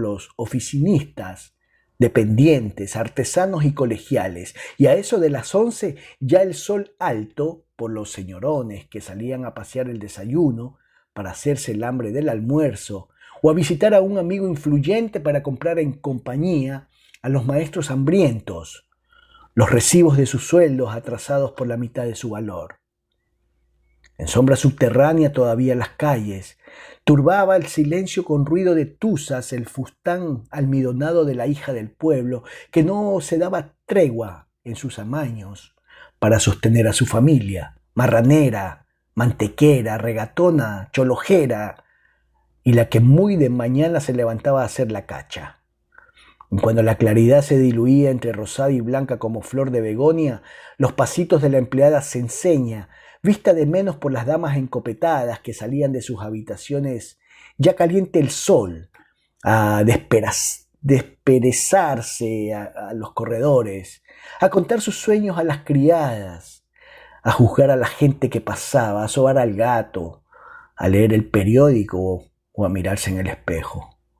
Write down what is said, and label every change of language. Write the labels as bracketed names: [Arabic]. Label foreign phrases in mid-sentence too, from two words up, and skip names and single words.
[Spanish] los oficinistas, dependientes, artesanos y colegiales, y a eso de las 11 ya el sol alto por los señorones que salían a pasear el desayuno para hacerse el hambre del almuerzo, o a visitar a un amigo influyente para comprar en compañía a los maestros hambrientos los recibos de sus sueldos atrasados por la mitad de su valor. En sombra subterránea todavía las calles, turbaba el silencio con ruido de tuzas el fustán almidonado de la hija del pueblo, que no se daba tregua en sus amaños para sostener a su familia, marranera, mantequera, regatona, cholojera, y la que muy de mañana se levantaba a hacer la cacha. Y cuando la claridad se diluía entre rosada y blanca como flor de begonia, los pasitos de la empleada cenceña, vista de menos por las damas encopetadas que salían de sus habitaciones ya caliente el sol, a desperezarse a los corredores, a contar sus sueños a las criadas, a juzgar a la gente que pasaba, a sobar al gato, a leer el periódico o a mirarse en el espejo.